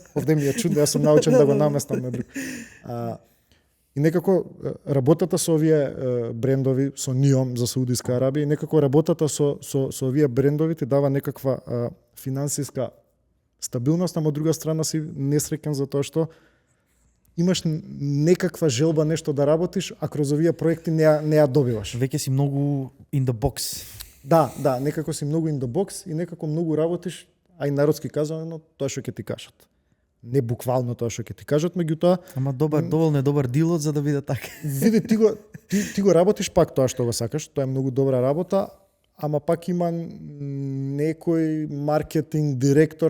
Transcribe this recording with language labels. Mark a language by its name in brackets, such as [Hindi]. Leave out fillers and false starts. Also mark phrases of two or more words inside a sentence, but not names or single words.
[Macedonian] Овде ми е чудно, јас сум научен да го наместам на друг. И некако работата со овие брендови, со NIOM за Саудиска Арабија, и некако работата со овие брендови ти дава некаква финансиска стабилност, ама од друга страна си несреќен за тоа што имаш некаква желба нешто да работиш, а кроз овие проекти не ја добиваш. Веќе си многу [English] in the box. [Macedonian] Да, некако си многу [English] in the box [Macedonian] и некако многу работиш, а и народски казано тоа што ќе ти кажат. Не буквално тоа што ќе ти кажат, меѓутоа Ама доволно е добар дилот за да биде така. Види, ти го работиш пак тоа што го сакаш, тоа е многу добра работа, ама пак има некој маркетинг директор